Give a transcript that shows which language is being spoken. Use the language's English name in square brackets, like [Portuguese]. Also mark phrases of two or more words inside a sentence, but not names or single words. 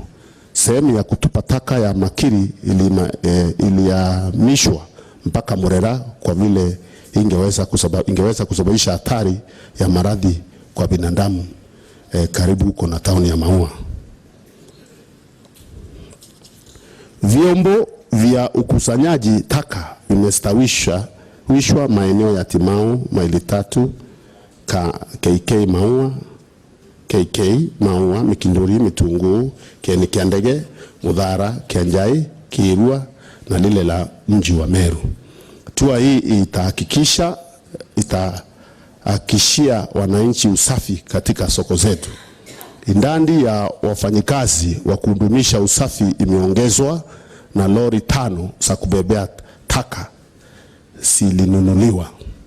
[Swahili] Sehemu ya kutupa taka ya Makiri ilihamishwa mpaka Murera kwa vile ingeweza kusababisha hatari ya maradhi kwa binadamu karibu huko na tauni ya Maua. Vyombo vya ukusanyaji taka vimestawishwa maeneo ya Timau, Maili 3, KK Maua, Mikinduri, Mitunguu, Kieni Kiandege, Mudhara, Kianjai, Kirua na lile la mji wa Meru. Hatua hii itahakikishia wananchi usafi katika soko zetu. Idadi ya wafanyikazi wa kudumisha usafi imeongezwa na lori 5 za kubebea taka zilinunuliwa.